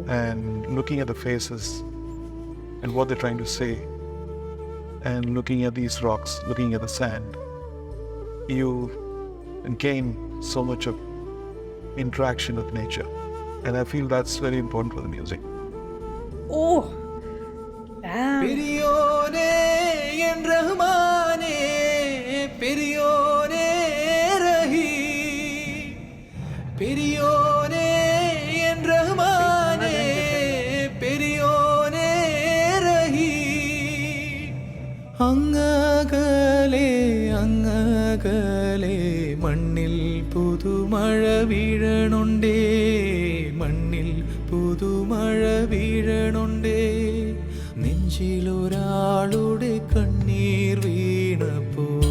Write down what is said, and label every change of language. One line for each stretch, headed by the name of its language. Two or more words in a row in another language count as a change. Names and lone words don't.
English: and looking at the faces and what they're trying to say, and looking at these rocks, looking at the sand, you gain so much of interaction with nature. And I feel that's very important for the music. Oh. Damn.
Tamil: பெரியோனே என் ரஹ்மானே பெரியோனே ரஹீ பெரியோனே என் ரஹ்மானே பெரியோனே ரஹீ
Malayalam: അങ്ങകലെ അങ്ങകലെ മണ്ണിൽ പുതുമഴ വീഴണുണ്ടേ മണ്ണിൽ പുതുമഴ വീഴണുണ്ടേ നെഞ്ചിലൊരാളുടെ കണ്ണീർ വീണപ്പോ